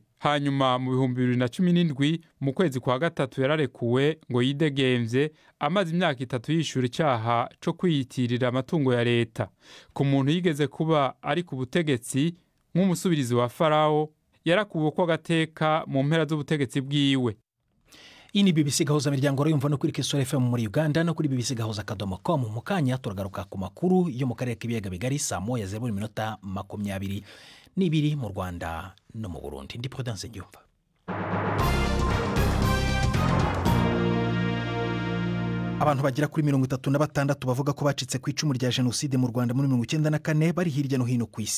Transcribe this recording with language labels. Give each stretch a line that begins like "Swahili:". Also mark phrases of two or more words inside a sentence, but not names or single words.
Rundi: Hanyuma mu 2017 mu kwezi kwa gatatu yararekuwe ngo yidegemvye, amaze imyaka 3 yishura icyaha co kwiyitirira amatungo ya leta. Ku muntu yigeze kuba ari ku butegetsi nk'umusubirizi wa Farao, yarakuwe ko gateka mu mpera z'ubutegetsi bwiwe. Ini BBC gahuza miryango rayumva no kuri Kisoro FM muri Uganda no kuri bbc.com. Mu kanya turagaruka ku makuru yo mu karere k'ibiyaga bigari saa 1:22 mu Rwanda no mu Burundi. Ndi Prudence Njumva.
Kinyarwanda: Abantu bagera kuri 36 bavuga ko bacitse ku icumu rya jenoside mu Rwanda muri 1994 bari hirya no hino ku isi.